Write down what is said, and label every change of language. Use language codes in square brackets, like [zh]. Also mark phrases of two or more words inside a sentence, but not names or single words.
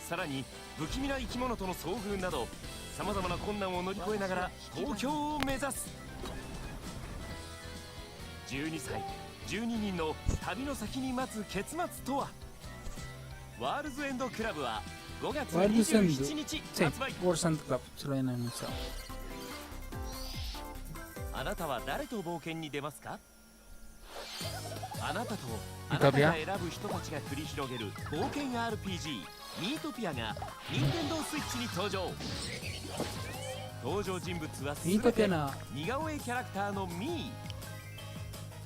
[ja] さらに不気味な生き物との遭遇などさまざまな困難を乗り越えながら東京を目指す。12歳12人の旅の先に待つ結末とは。ワールズエンドクラブは5月27日発売。 [es] World End Club, se lo habían anunciado. [ja] あなたは誰と冒険に出ますか？あなたとあなたが選ぶ人たちが繰り広げる冒険 RPG ミートピアが任天堂スイッチに登場。登場人物は全て似顔絵キャラクターのミー。